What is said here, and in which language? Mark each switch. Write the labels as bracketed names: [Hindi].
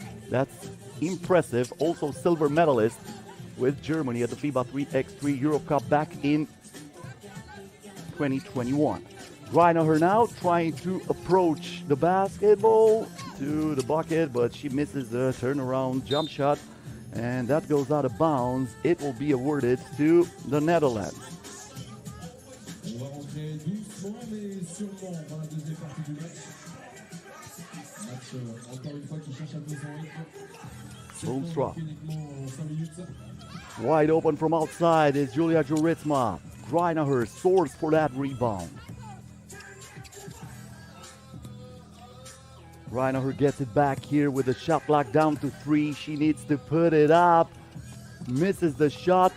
[English] That's impressive. Also silver medalist with Germany at the FIBA 3x3 Europe Cup back in 2021. Greinacher now trying to approach the basketball to the bucket, but she misses the turnaround jump shot, and that goes out of bounds. It will be awarded to the Netherlands. [French] On va rentrer doucement mais sûrement dans la deuxième partie du match. Match encore une fois qui cherche un peu son rythme. Boomstra. Uniquement en 5 minutes. [English] Wide open from outside is Julia Juritsma. Greinacher soars for that rebound. Greinacher gets it back here with the shot clock down to 3. She needs to put it up. Misses the shot.